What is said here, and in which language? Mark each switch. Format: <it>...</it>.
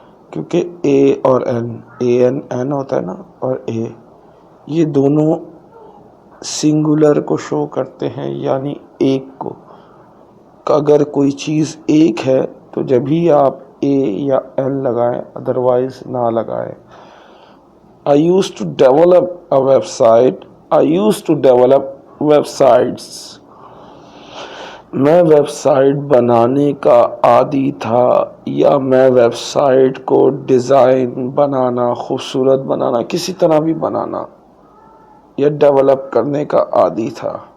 <ur>کیونکہ اے اور این ہوتا ہے نا، اور اے، یہ دونوں سنگولر کو شو کرتے ہیں، یعنی ایک کو. اگر کوئی چیز ایک ہے تو جب ہی آپ اے یا ایل لگائیں، ادروائز نہ لگائیں.</ur> <en>I used to develop a website. I used to develop websites.</en> <ur>میں ویب سائٹ بنانے کا عادی تھا، یا میں ویب سائٹ کو ڈیزائن بنانا، خوبصورت بنانا، کسی طرح بھی بنانا یا ڈیولپ کرنے کا عادی تھا.</ur>